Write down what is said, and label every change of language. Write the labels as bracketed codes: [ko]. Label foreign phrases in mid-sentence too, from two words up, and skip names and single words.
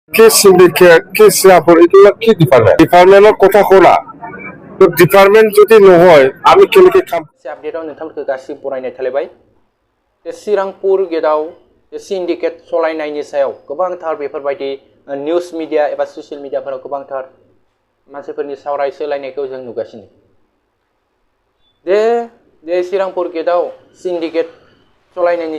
[as] কি সিন্ডিকেট কি শ্রাপুর এগুলো কি ডিপার্টমেন্টের কথা কোনা তো ডিপার্টমেন্ট যদি নহয় আমি কেনেকে কাম [brx] আপडेटआव नोंथांमोनखौ गासिबो बरायनाय थालायबाय श्रीरामपुर गेटआव सिन्डिकेट सलायनायनि सायाव गोबांथार बेफोरबायदि निउस मिडिया एबा ससियेल मिडियाफोराव गोबांथार मानसिफोरनि सावराय सोलायनायखौ जों नुगासिनो दे श्रीरामपुर गेटआव सिन्डिकेट सलायनायनि